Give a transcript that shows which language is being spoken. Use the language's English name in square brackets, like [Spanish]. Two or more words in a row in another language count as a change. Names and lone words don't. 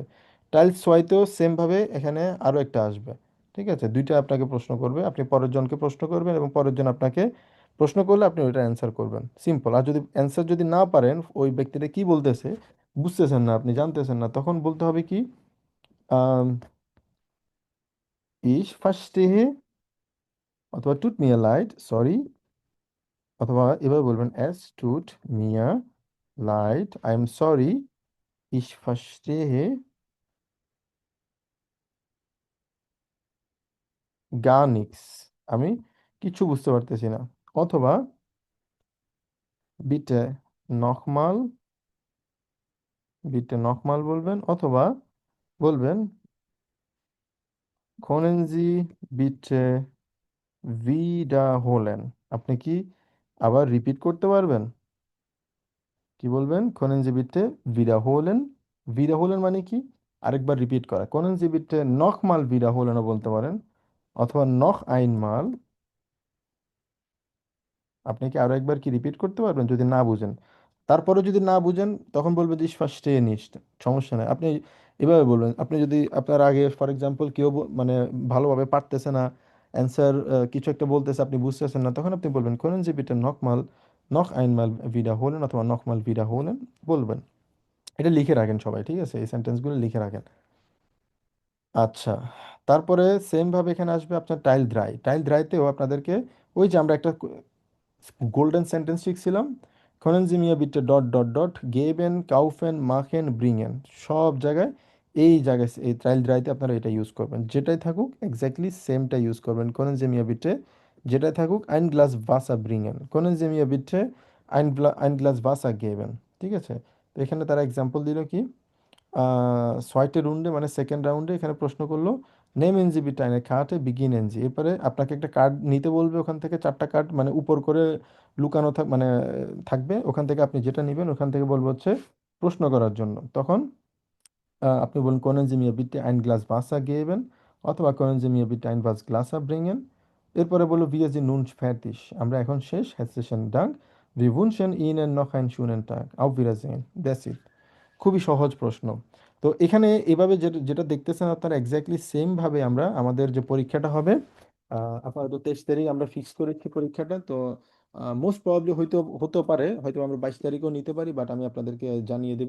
[Bangla] টাইল ছয়তেও সেমভাবে এখানে আরও একটা আসবে। ঠিক আছে, দুইটা আপনাকে প্রশ্ন করবে, আপনি পরের জনকে প্রশ্ন করবেন এবং পরের জন আপনাকে প্রশ্ন করলে আপনি ওইটা অ্যান্সার করবেন, সিম্পল। আর যদি অ্যান্সার যদি না পারেন, ওই ব্যক্তিটা কি বলতেছে বুঝতেছেন না, আপনি জানতেছেন না, তখন বলতে হবে কি, [German] ich verstehe অথবা tut mir leid, [Bangla] সরি, অথবা এভাবে বলবেন [German] es tut mir leid, [English] I am sorry, [German] ich verstehe gar nichts, [Bangla] আমি কিছু বুঝতে পারতেছি না। [German] অথবা bitte nochmal, bitte nochmal [Bangla] বলবেন, অথবা বলবেন [German] können Sie bitte wiederholen, [Bangla] আপনি কি আবার রিপিট করতে পারবেন? কি বলবেন? [German] können Sie bitte wiederholen, wiederholen [Bangla] মানে কি আরেকবার রিপিট করা, [German] können Sie bitte nochmal wiederholen [Bangla] ও বলতে পারেন, অথবা [German] noch einmal, [Bangla] আপনি কি আরো একবার কি রিপিট করতে পারবেন যদি না বুঝেন? তারপরে যদি না বুঝেন তখন বলবে যে [German] verstehe nicht, [Bangla] সমস্যা নাই, আপনি এভাবে বলবেন। আপনি যদি আপনার আগে [English] for example [Bangla] কেউ মানে ভালোভাবে পারতেছে না, অ্যান্সার কিছু একটা বলতেছে, আপনি বুঝতেছেন না, তখন আপনি বলবেন [German] können Sie bitte nochmal, noch einmal wiederholen [Bangla] অথবা [German] nochmal wiederholen [Bangla] বলবেন। এটা লিখে রাখেন সবাই, ঠিক আছে, এই সেন্টেন্সগুলো লিখে রাখেন। আচ্ছা, তারপরে সেম ভাবে এখানে আসবে আপনার [German] Teil drei, Teil dreiteo [Bangla] আপনাদেরকে ওই যে আমরা একটা [English] golden sentence [Bangla] শিখছিলাম, [German] können Sie mir bitte [English] dot dot dot [German] geben, kaufen, machen, bringen, [Bangla] সব জায়গায় এই জায়গায় এই ট্রায়াল ড্রাইতে আপনারা এটা ইউজ করবেন, যেটাই থাকুক এক্স্যাক্টলি সেমটা ইউজ করবেন। [German] können Sie mir bitte [Bangla] যেটাই থাকুক [German] ein Glas Wasser bringen, können Sie mir bitte ein Glas Wasser geben। [Bangla] ঠিক আছে, তো এখানে তারা এক্সাম্পল দিল কি, ছয়টে রাউন্ডে মানে সেকেন্ড রাউন্ডে এখানে প্রশ্ন করলো [German] Nehmen Sie bitte eine Karte beginnen Sie, [Bangla] এরপরে আপনাকে একটা কার্ড নিতে বলবে, ওখান থেকে চারটা কার্ড মানে উপর করে লুকানো মানে থাকবে, ওখান থেকে আপনি যেটা নেবেন ওখান থেকে বলবো হচ্ছে প্রশ্ন করার জন্য। [German] তখন আপনি বলুন können Sie mir bitte ein Glas Wasser geben অথবা können Sie mir bitte ein Glas Wasser bringen, এরপরে বলবো wir sind nun fertig, [Bangla] আমরা এখন শেষ, [German] herzlichen Dank, wir wünschen Ihnen noch einen schönen Tag, auf Wiedersehen, [English] that's it। [Bangla] খুবই সহজ প্রশ্ন। তো এখানে এভাবে যেটা যেটা দেখতেছেন আপনারা এক্স্যাক্টলি সেম ভাবে আমরা আমাদের যে পরীক্ষাটা হবে, আপাতত 23 তারিখ আমরা ফিক্স করেছি পরীক্ষাটা, তো [English] most probably [Bangla] হতে পারে হয়তো আমরা 22 তারিখও নিতে পারি, বাট আমি আপনাদেরকে জানিয়ে দেব।